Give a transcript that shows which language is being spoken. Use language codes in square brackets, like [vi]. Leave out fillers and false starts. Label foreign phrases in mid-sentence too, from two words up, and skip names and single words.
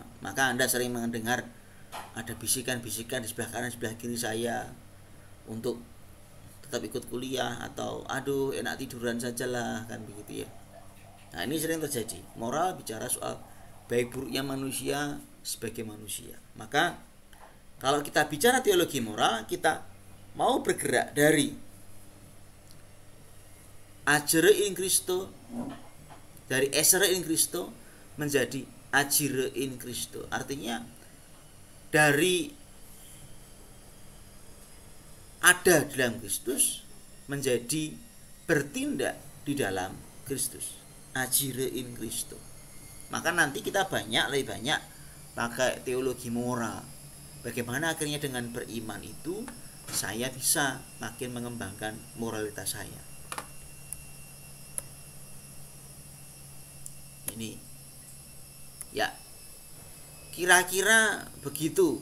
[id] Maka Anda sering mendengar ada bisikan-bisikan di sebelah kanan sebelah kiri saya untuk tetap ikut kuliah, atau aduh enak tiduran sajalah, kan begitu ya. Nah, ini sering terjadi. Moral bicara soal baik buruknya manusia sebagai manusia. Maka kalau kita bicara teologi moral, kita mau bergerak dari [la] agere in Christo, [id] dari [la] essere in Christo [id] menjadi [la] agire in Christo. [id] Artinya dari ada dalam Kristus menjadi bertindak di dalam Kristus. [la] Agire in Christo. [id] Maka nanti kita lebih banyak pakai teologi moral. Bagaimana akhirnya dengan beriman itu saya bisa makin mengembangkan moralitas saya. Ini ya, kira-kira begitu.